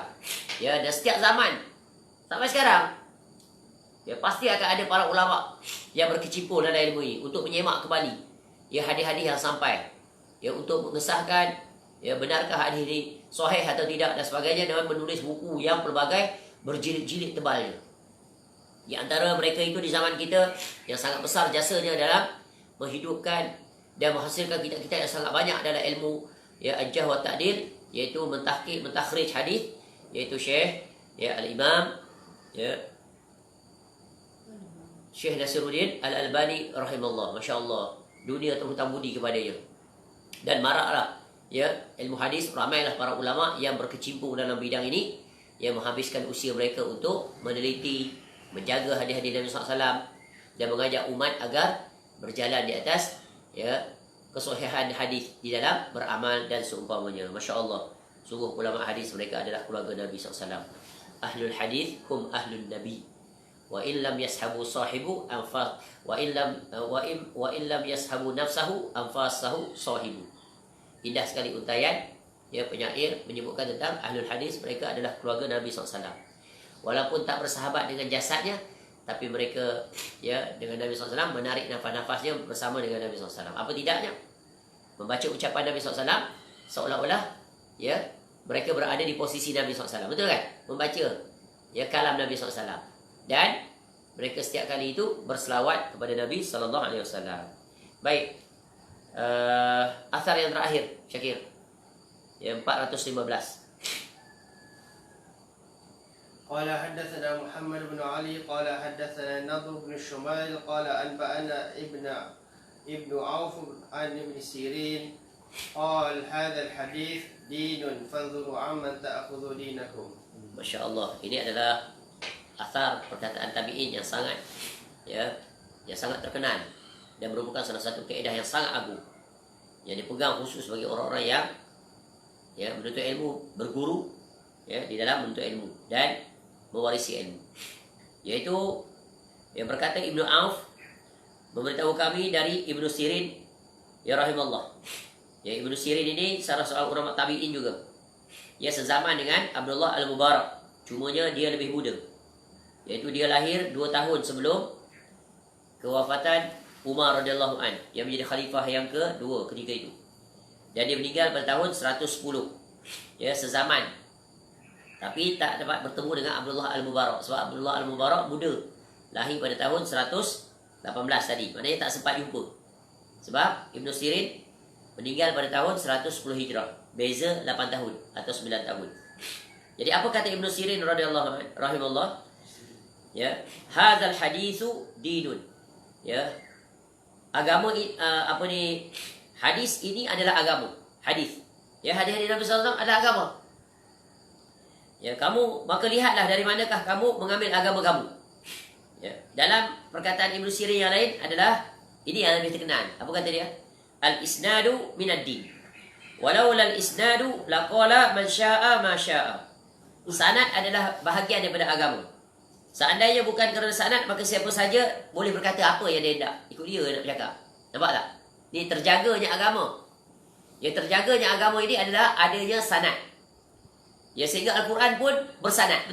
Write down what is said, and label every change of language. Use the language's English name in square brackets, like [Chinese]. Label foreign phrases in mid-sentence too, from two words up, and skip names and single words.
[Malay] Ya, dan setiap zaman sampai sekarang, ya, pasti akan ada para ulama yang berkecimpung dalam ilmu ini untuk menyemak kembali ya hadis-hadis yang sampai, ya, untuk mengesahkan ya benarkah hadis ini sahih atau tidak dan sebagainya, dengan menulis buku yang pelbagai berjilid-jilid tebalnya. Di antara mereka itu di zaman kita yang sangat besar jasanya dalam menghidupkan dan menghasilkan kitab-kitab yang sangat banyak dalam ilmu ya [Arabic] الجرح والتعديل, [Malay] iaitu mentahqiq, mentakhrij hadis, iaitu Syekh ya al-Imam ya Syekh Nasiruddin Al-Albani rahimahullah. [Arabic] ما شاء الله, [Malay] dunia terhutang budi kepadanya. Dan maraklah ya ilmu hadis, ramailah para ulama yang berkecimpung dalam bidang ini, yang menghabiskan usia mereka untuk meneliti, menjaga hadis-hadis Nabi SAW dan mengajak umat agar berjalan di atas ya kesahihan hadis di dalam beramal dan seumpamanya. [Arabic] ما شاء الله, [Malay] sungguh ulama hadis mereka adalah keluarga Nabi SAW. [Arabic] أهل الحديث هم أهل النبي. وإن لم يصحبوا صاحب أنفاس وإن لم يصحبوا نفسه أنفاسه صاحب. [Malay] Indah sekali untayan ya penyair menyebutkan tentang ahlul hadis, mereka adalah keluarga Nabi SAW. Walaupun tak bersahabat dengan jasadnya, tapi mereka ya dengan Nabi SAW menarik nafas-nafasnya bersama dengan Nabi SAW. Apa tidaknya membaca ucapan Nabi SAW seolah-olah ya mereka berada di posisi Nabi SAW. Betul kan? Membaca ya kalam Nabi SAW. Dan mereka setiap kali itu berselawat kepada Nabi SAW. Baik, asar yang terakhir Syakir, yang 415. [Arabic] قال حدثنا محمد بن علي قال حدثنا النضر بن الشمال قال أنبأنا ابن عوف عن ابن سيرين قال هذا الحديث دين فانظروا عمن تأخذوا دينكم. ما شاء الله, [Malay] ini adalah asar perkataan tabi'in yang sangat ya yang sangat terkenal dan merupakan salah satu kaedah yang sangat agung yang dipegang khusus bagi orang-orang yang ya menuntut ilmu, berguru ya di dalam menuntut ilmu dan mewarisi ilmu. Yaitu yang berkata Ibnu Auf memberitahu kami dari Ibnu Sirin ya rahimahullah. Ya, Ibnu Sirin ini salah seorang ulama tabi'in juga. Ya, sezaman dengan Abdullah Al-Mubarak, cumanya dia lebih muda. Iaitu dia lahir 2 tahun sebelum kewafatan Umar [Arabic] رضي الله عن, [Malay] yang menjadi khalifah yang kedua ketika itu. Dan dia meninggal pada tahun 110. Ya, sezaman. Tapi tak dapat bertemu dengan Abdullah Al-Mubarak sebab Abdullah Al-Mubarak muda. Lahir pada tahun 118 tadi. Maknanya tak sempat jumpa. Sebab Ibn Sirin meninggal pada tahun 110 Hijrah. Beza 8 tahun atau 9 tahun. Jadi apa kata Ibn Sirin [Arabic] رضي الله رحمه الله? Ya, هذا الحديث دين. [Malay] Ya. Agama hadis ini adalah agama. Hadis. Ya, hadis-hadis Nabi [Arabic] صلى الله عليه وسلم [Malay] adalah agama. Ya, kamu maka lihatlah dari manakah kamu mengambil agama kamu. Ya, dalam perkataan Ibn Sirin yang lain adalah ini yang lebih terkenal. Apa kata dia? [Arabic] الإسناد من الدين. ولولا الإسناد لقال من شاء ما شاء. [Malay] Sanad adalah bahagian daripada agama. Seandainya bukan kerana sanad, maka siapa saja boleh berkata apa yang dia hendak. Ikut dia nak bercakap. Nampak tak? Ini terjaganya agama. Yang terjaganya agama ini adalah adanya sanad. Ya, sehingga Al-Quran pun bersanad.